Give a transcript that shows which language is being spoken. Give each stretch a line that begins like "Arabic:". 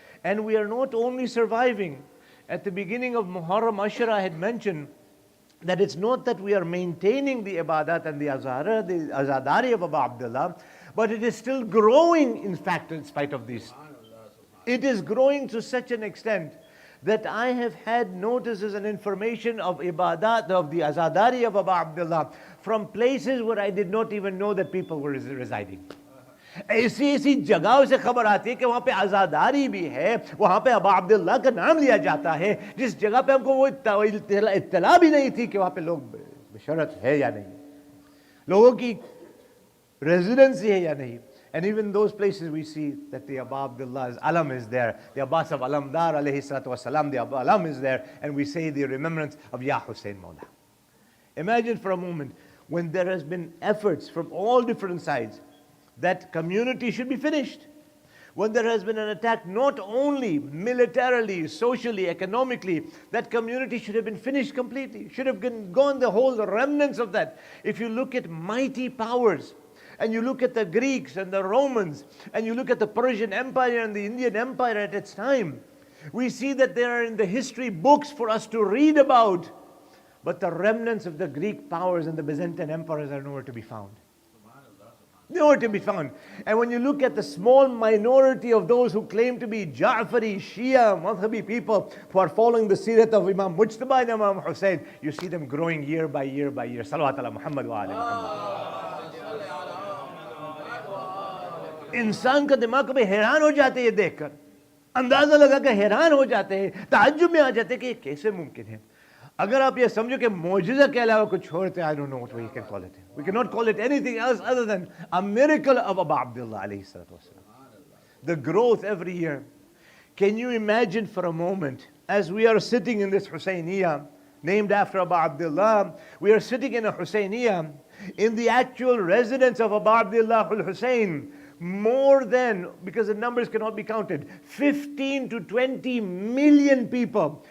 English: And we are not only surviving. At the beginning of Muharram Ashra, I had mentioned that it's not that we are maintaining the ibadat and the azadari of Abu Abdullah, but it is still growing, in fact, in spite of this. It is growing to such an extent that I have had notices and information of ibadat, of the azadari of Abu Abdullah, from places where I did not even know that people were residing.
Hindi: ऐसी ऐसी जगहों से खबर आती है कि वहाँ पे आज़ादारी भी है, वहाँ पे अबा अब्दुल्ला का नाम लिया जाता है, जिस जगह पे हमको वो इत्तला भी नहीं थी कि वहाँ पे लोग बशरत है या नहीं, लोगों की रेजिडेंसी है या नहीं.
English: And even those places we see that the Aba Abdullah's alam is there, the Abbas of Alamdar alayhi salatu wasalam, the alam is there, and we say the remembrance of Ya Hussein Mawla. Imagine for a moment when there has been efforts from all different sides that community should be finished. When there has been an attack not only militarily, socially, economically, that community should have been finished completely, should have gone the whole remnants of that. If you look at mighty powers, and you look at the Greeks and the Romans, and you look at the Persian Empire and the Indian Empire at its time, we see that they are in the history books for us to read about. But the remnants of the Greek powers and the Byzantine empires are nowhere to be found. Nowhere to be found. And when you look at the small minority of those who claim to be Ja'fari, Shia, Madhabi people who are following the Sirat of Imam Mujtaba and Imam Hussein, you see them growing year by year by year.
Arabic: Salawat ala Muhammad wa ala Muhammad.
Hindi: इंसान का दिमाग कभी हैरान हो जाते हैं ये देखकर, अंदाजा लगा कर हैरान हो जाते हैं, ताज्जुब में आ जाते हैं कि ये कैसे मुमकिन है. अगर आप ये समझो कि मौजज़ा के अलावा कुछ और थे,
English: I don't know what we can call it. We cannot call it anything else other than a miracle of Abu Abdullah alayhi salatu wasalam. The growth every year. Can you imagine for a moment, as we are sitting in this Husayniyah, named after Abu Abdullah, we are sitting in a Husayniyah, in the actual residence of Abu Abdullah al-Husayn, more than, because the numbers cannot be counted, 15 to 20 million people,